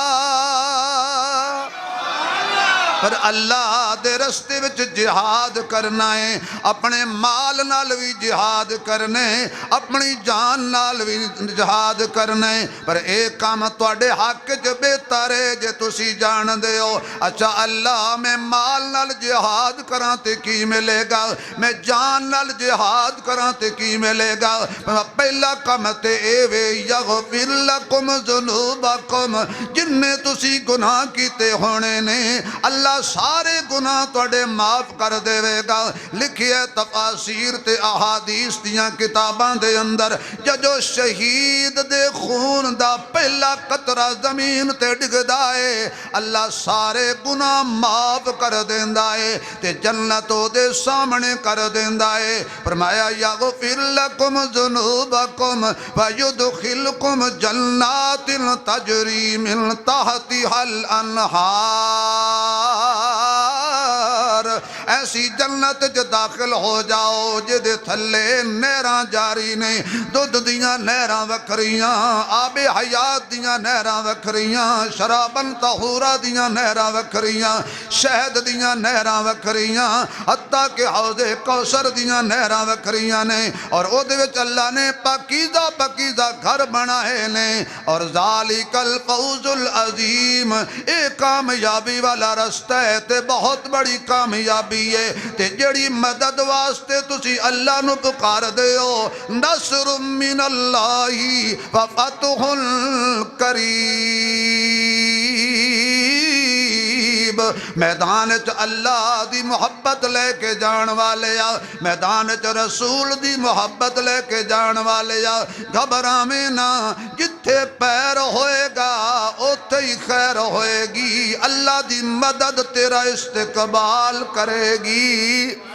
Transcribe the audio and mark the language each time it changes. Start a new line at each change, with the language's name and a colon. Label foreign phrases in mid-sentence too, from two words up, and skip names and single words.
Punjabi: پر اللہ دے رستے وچ جہاد کرنا ہے اپنے مال نال بھی جہاد کرنے اپنی جان نال بھی جہاد کرنے پر ایک کام تواڈے حق وچ بہتر ہے جے تسی جان دے ہو اچھا اللہ میں مال نال جہاد کراں تے کی ملے گا میں جان نال جہاد کراں تے کی ملے گا پہلا کام تے اے وے
Arabic: یغفر لکم ذنوبکم
Punjabi: جننے تسی گناہ کیتے ہونے نے اللہ سارے گناہ توڑے معاف کر دے گا لکھیے تفاسیر تے احادیث دیاں کتاباں دے اندر جو شہید دے خون دا پہلا قطرہ زمین تے ڈگ دائے اللہ سارے گناہ معاف کر دیندا ہے تے جنتو دے سامنے کر دیندا ہے فرمایا
Arabic: یغفر لکم ذنوبکم ویدخلکم جنات تجری من تحتها
Punjabi: الانہار ایسی جنت جو داخل ہو جاؤ جدے تھلے نہراں جاری نے دودھ دیاں نہراں وکھریاں آب حیات دیاں نہراں وکھریاں
Arabic: شرابن طہورا
Punjabi: دیاں نہراں وکھریاں شہد دیاں نہراں وکھریاں حتیٰ کہ حوض کوثر دیاں نہراں وکھریاں نے اور او دے وچ اللہ نے پاکیزہ پاکیزہ گھر بنائے نے اور
Arabic: ذالک الفوز العظیم
Punjabi: ایک کامیابی والا رستہ ہے تے بہت بڑی کامیابی ہے تے جڑی مدد واسطے تسی اللہ نو پکار دے ہو
Arabic: نصر من اللہ وفتح
Punjabi: قریب میدان چ اللہ دی محبت لے کے جان والے آ میدان چ رسول دی محبت لے کے جان والے آ گھبراویں نہ جتھے پیر ہوئے گا اوتھے ہی خیر ہوئے گی اللہ دی مدد تیرا استقبال کرے گی